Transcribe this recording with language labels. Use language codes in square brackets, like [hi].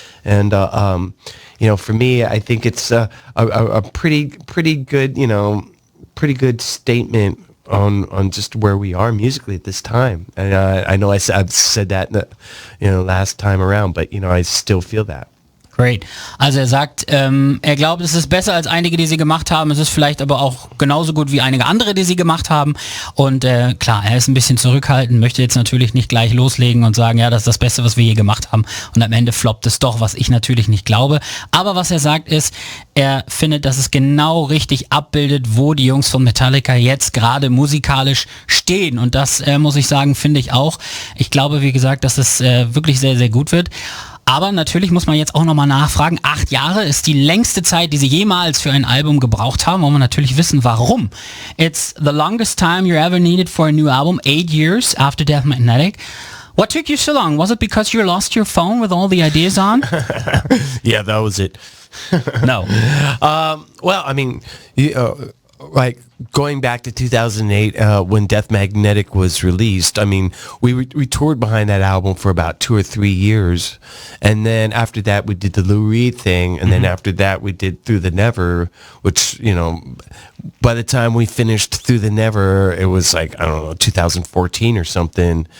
[en] And you know, for me, I think it's a pretty good, you know, pretty good statement on just where we are musically at this time. And I know I've said that, you know, last time around, but you know, I still feel that. Great. [de] Also er sagt, er glaubt, es ist besser als einige, die sie gemacht haben. Es ist vielleicht aber auch genauso gut wie einige andere, die sie gemacht haben. Und klar, er ist ein bisschen zurückhaltend, möchte jetzt natürlich nicht gleich loslegen und sagen, ja, das ist das Beste, was wir je gemacht haben. Und am Ende floppt es doch, was ich natürlich nicht glaube. Aber was er sagt ist, er findet, dass es genau richtig abbildet, wo die Jungs von Metallica jetzt gerade musikalisch stehen. Und das muss ich sagen, finde ich auch. Ich glaube, wie gesagt, dass es wirklich sehr, sehr gut wird. Aber natürlich muss man jetzt auch nochmal nachfragen, 8 Jahre ist die längste Zeit, die sie jemals für ein Album gebraucht haben. Wollen wir natürlich wissen, warum. [en] It's the longest time you ever needed for a new album, 8 years after Death Magnetic. What took you so long? Was it because you lost your phone with all the ideas on? Yeah, that was it. No. Well, I mean, like going back to 2008 when Death Magnetic was released, I mean, we toured behind that album for about 2 or 3 years, and then after that we did the Lou Reed thing, and then after that we did Through the Never, which, you know, by the time we finished Through the Never, it was like, I don't know, 2014 or something.